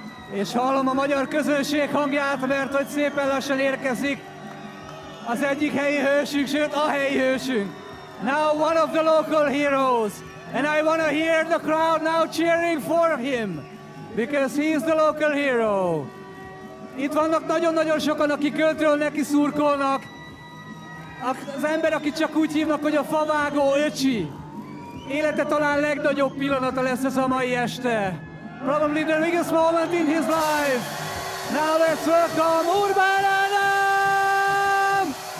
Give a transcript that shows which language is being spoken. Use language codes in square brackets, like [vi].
[hu] És hallom a magyar közönség hangját, mert hogy szépen lassan érkezik az egyik helyi hősünk, sőt a helyi hősünk. [en] Now one of the local heroes, and I want to hear the crowd now cheering for him, because he is the local hero. [hu] Itt vannak nagyon-nagyon sokan, akik költről neki szurkolnak. Az ember, akit csak úgy hívnak, hogy a favágó öcsi. Élete talán legnagyobb pillanata lesz ez a mai este. [en] Probably the biggest moment in his life. Now let's welcome Urban Adam!